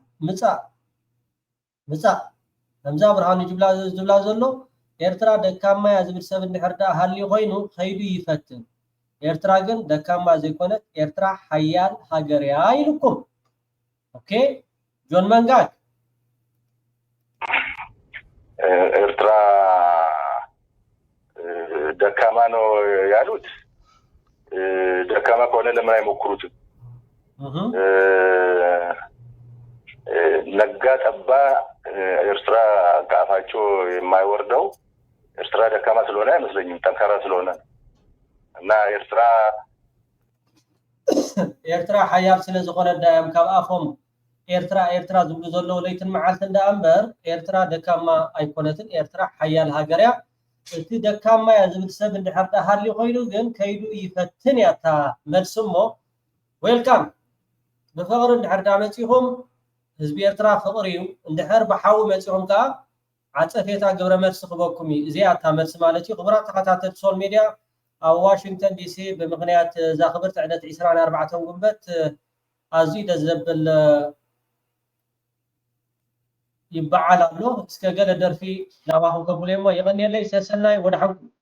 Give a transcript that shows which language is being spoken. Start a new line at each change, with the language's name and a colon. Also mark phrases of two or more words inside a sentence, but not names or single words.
Tigrinya: ምፃእ ከምዛ ብርሃኑ ጁላ ዝብላ ዘሎ ኤርትራ ደካማ እያ ዝብል ሰብ እንድሕር ዳ ሃልዩ ኮይኑ ከይዱ ይፈትን። ኤርትራ ግን ደካማ ዘይኮነት ኤርትራ ሓያል ሃገር እያ ኢልኩም። ኦኬ ጆን መንጋግ
Amharic: ኤርትራ ደካማ ነው ያሉት፣ ደካማ ከሆነ ለምን አይሞክሩትም? ነጋ ጠባ ኤርትራ ከአፋቸው የማይወርደው ኤርትራ ደካማ ስለሆነ አይመስለኝም፣ ጠንካራ ስለሆነ እና
Tigrinya: ኤርትራ ሓያል ስለ ዝኾነ ዳያም ካብ ኣፎም ኤርትራ ዝብሉ ዘለዉ ለይትን መዓልትን ዳ እምበር ኤርትራ ደካማ ኣይኮነትን፣ ኤርትራ ሓያል ሃገር እያ። እቲ ደካማ እያ ዝብል ሰብ እንድሕር ዳ ሃልዩ ኮይኑ ግን ከይዱ ይፈትን እያ እታ መልሲ እሞ ዌልካም ብፍቅሪ እንድሕር ዳ መፂኹም ህዝቢ ኤርትራ ፍቅሪ እዩ። እንድሕር ብሓዊ መፂኹም ከዓ ዓፀፌታ ግብረ መልሲ ክበኩም እዩ። እዚኣ እታ መልሲ ማለት እዩ። ክቡራት ተኸታተልቲ ሶል ሚድያ ኣብ ዋሽንግተን ዲሲ ብምክንያት እዛ ክብርቲ ዕለት 24 ጉንበት ኣዝዩ ደስ ዘብል ይበዓል ኣሎ። እስከ ገለ ደርፊ ናባኹም ከብሎ እሞ ይቀኒየለይ ሰሰናይ ወደ ሓንኩ